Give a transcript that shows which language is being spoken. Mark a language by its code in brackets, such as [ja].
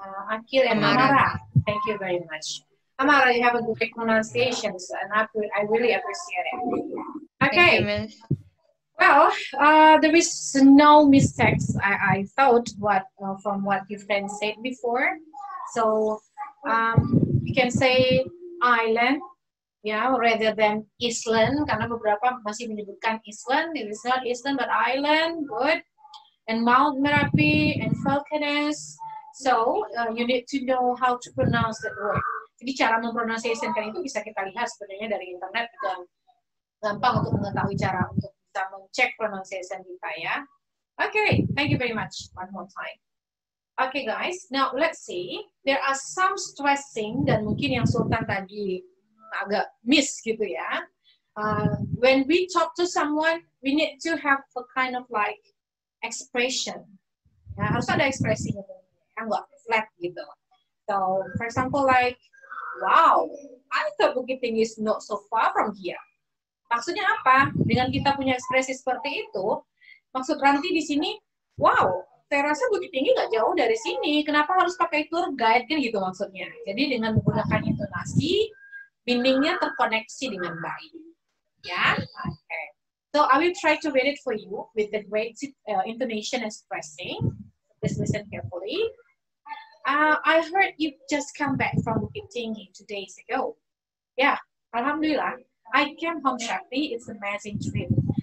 [en] Akil and Amara. Thank you very much. Amara, you have a great pronunciations and I really appreciate it. Okay. Thank you, Miss. Well, there is no mistakes. I thought from what your friend said before. So you can say island, rather than island. [id] Karena beberapa masih menyebutkan island. [en] It is not island but island. Good. And Mount Merapi and Falcones. So you need to know how to pronounce that word. [id] Jadi cara mempronunciationkan itu bisa kita lihat sebenarnya dari internet dan gampang untuk mengetahui cara untuk bisa mencek pronunciation kita ya. [en] Okay, thank you very much one more time. Okay guys, now let's see. There are some stressing [id] dan mungkin yang Sultan tadi agak miss gitu ya. [en] When we talk to someone, we need to have a kind of like expression. [id] Ya, harus ada ekspresinya, nggak flat gitu. [en] So, for example, like, wow, I thought Bukit Tinggi is not so far from here. [id] Maksudnya apa? Dengan kita punya ekspresi seperti itu, maksud Ranti di sini, wow, saya rasa Bukit Tinggi nggak jauh dari sini. Kenapa harus pakai tour guide kan gitu maksudnya? Jadi dengan menggunakan intonasi, meaningnya terkoneksi dengan baik. Ya, okay. [en] So I will try to read it for you with the great intonation and expressing. Please listen carefully. I heard you just come back from Bukit Tinggi 2 days ago. Yeah, Alhamdulillah. I came home Shakti. It's an amazing trip.